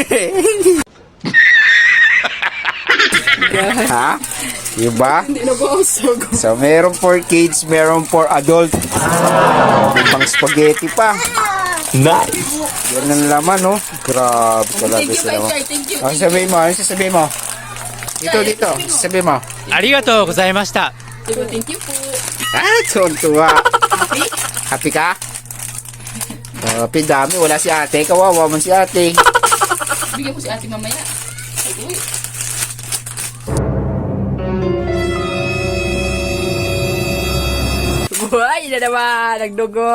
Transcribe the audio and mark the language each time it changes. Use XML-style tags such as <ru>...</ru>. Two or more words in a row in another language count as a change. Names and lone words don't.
<tl>Ha? Diba? Hindi na ba usog? So, meron</tl> <en>for kids,</en> <tl>meron</tl> <en>for adult.</en> <tl>May pang spaghetti pa. Nice! Yan ang laman, no? Grabe talaga</tl> <en>Thank you,</en> <tl>sila.</tl> <en>thank you.</en> <tl>Ano sabihin mo? Ano sasabihin mo? Dito. Sabihin mo.</tl> <ja>ありがとうございました。</ja> <en>Thank you po.</en> <tl>Ah, tuwa.</tl> <en>Happy?</en> <tl>Happy ka? Happy, dami. Wala si ate. Kawawa man si ate. Bigyan ko si ate mamaya. Ay, uy. Buhay na naman! Nagdugo!</tl>